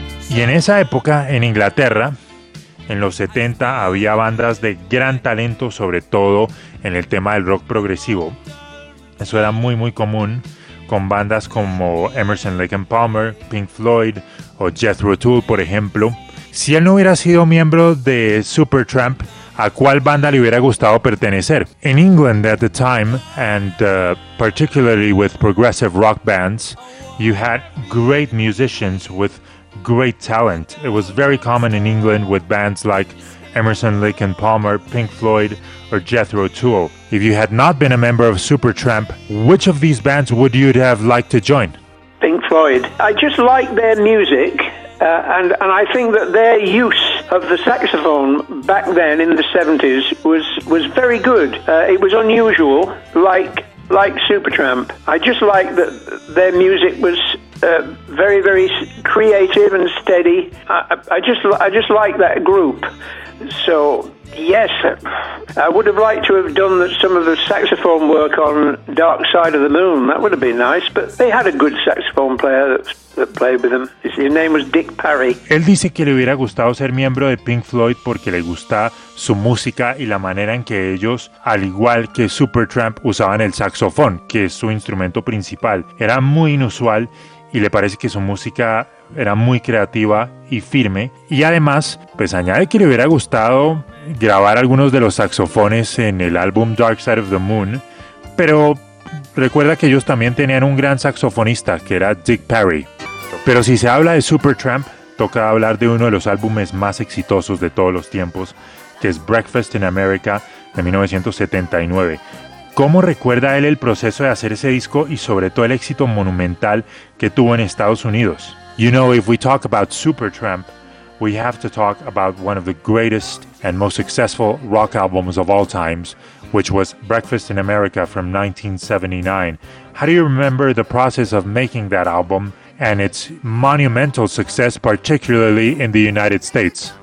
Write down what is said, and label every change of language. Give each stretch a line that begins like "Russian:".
Spanish: Y en esa época en Inglaterra, en los 70, había bandas de gran talento, sobre todo en el tema del rock progresivo. Eso era muy muy común, con bandas como Emerson, Lake and Palmer, Pink Floyd o Jethro Tull, por ejemplo. Si él no hubiera sido miembro de Supertramp, ¿a cuál banda le hubiera gustado pertenecer?
English: In England at the time, and particularly with progressive rock bands, you had great musicians with great talent. It was very common in England with bands like Emerson, Lake and Palmer, Pink Floyd, or Jethro Tull. If you had not been a member of Supertramp, which of these bands would you have liked to join? Pink Floyd. I just like their music. And I think that their use of the saxophone back then in the 70s was very good. It was unusual, like Supertramp. I just like that their music was very, very creative and steady. I just like that group. So, yes, I would have liked to have done some of the saxophone work on Dark Side of the Moon. That would have been nice, but they had a good saxophone player that played with them. His name was Dick Parry.
Spanish: Él dice que le hubiera gustado ser miembro de Pink Floyd porque le gusta su música y la manera en que ellos, al igual que Supertramp, usaban el saxofón, que es su instrumento principal. Era muy inusual y le parece que su música era muy creativa y firme. Y además, pues añade que le hubiera gustado grabar algunos de los saxofones en el álbum Dark Side of the Moon, pero recuerda que ellos también tenían un gran saxofonista, que era Dick Parry. Pero si se habla de Supertramp, toca hablar de uno de los álbumes más exitosos de todos los tiempos, que es Breakfast in America, de 1979. ¿Cómo recuerda él el proceso de hacer ese disco y sobre todo el éxito monumental que tuvo en Estados Unidos?
English: You know, if we talk about Supertramp, we have to talk about one of the greatest and most successful rock albums of all times, which was Breakfast in America from 1979. How do you remember the process of making that album and its monumental success, particularly in the United States?